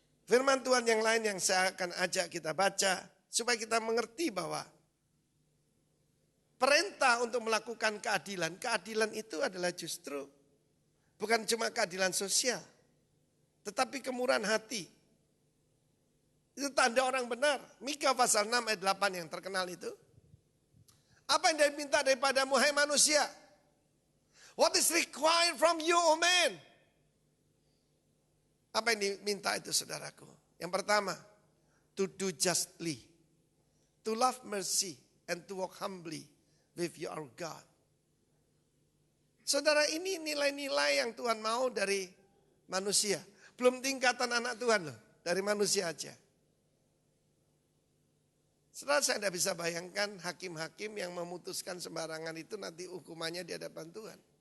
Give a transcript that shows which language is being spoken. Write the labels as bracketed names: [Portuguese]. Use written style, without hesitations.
[Indonesian] Firman Tuhan yang lain yang saya akan ajak kita baca. Supaya kita mengerti bahwa perintah untuk melakukan keadilan. Keadilan itu adalah justru bukan cuma keadilan sosial. Tetapi kemurahan hati. Itu tanda orang benar. Mika pasal 6 ayat 8 yang terkenal itu. Apa yang dia minta daripadamu hai manusia? [English] What is required from you, O man? [Indonesian] Apa yang diminta itu saudaraku? Yang pertama, to do justly, to love mercy, and to walk humbly with your God. Saudara, ini nilai-nilai yang Tuhan mau dari manusia. Belum tingkatan anak Tuhan loh, dari manusia aja. Saudara, saya tidak bisa bayangkan hakim-hakim yang memutuskan sembarangan itu nanti hukumannya di hadapan Tuhan.